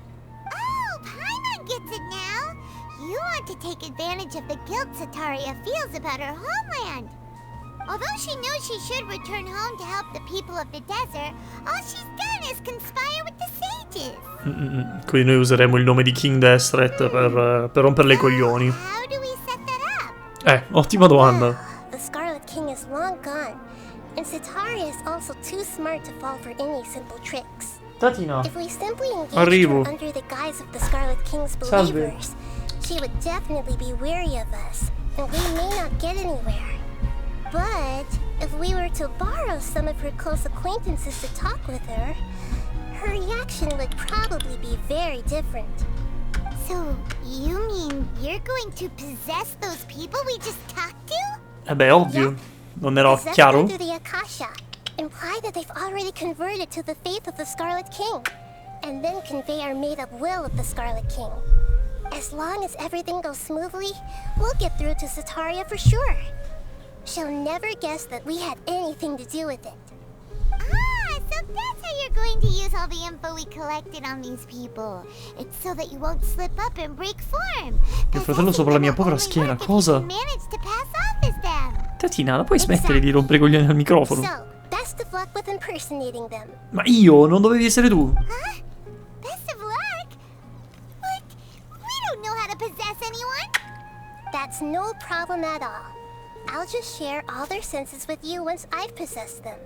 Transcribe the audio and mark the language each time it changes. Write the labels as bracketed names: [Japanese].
[English] Oh, Paimon gets it now. You want to take advantage of the guilt Sataria feels about her homeland. Although she knows she should return home to help the people of the desert, all she's done is conspire with the sages. [Italian] Quindi noi useremo il nome di King Destret per romperle i coglioni. [English] How do we set that up? [Italian] Ottima domanda. [English] The Scarlet King is long gone, and Sataria is also too smart to fall for any simple tricks. [Italian] Tatina. [English] If we simply engaged [Italian] Arrivo. [English] her under the guise of the Scarlet King's [Italian] Salve. [English] believers, she would definitely be wary of us, and we may not get anywhere. But if we were to borrow some of her close acquaintances to talk with her, her reaction would probably be very different. So, you mean you're going to possess those people we just talked to? [Italian] Beh, ovvio. Non era [English] Possess [Italian] chiaro? [English] them through the Akasha, imply that they've already converted to the faith of the Scarlet King, and then convey our made-up will of the Scarlet King. As long as everything goes smoothly, we'll get through to Sataria for sure. She'll never guess that we had anything to do with it. Ah, so that's how you're going to use all the info we collected on these people. It's so that you won't slip up and break form. [Italian] Mio fratello sopra la mia povera schiena, cosa? [English] Manage to pass off as them. [Italian] Tatina, la puoi smettere di rompere i coglioni al microfono? [English] So, best of luck with impersonating them. [Italian] Ma io? Non dovevi essere tu? [English] Huh? Best of luck? But we don't know how to possess anyone. That's no problem at all. I'll just share all their senses with you once I've possessed them.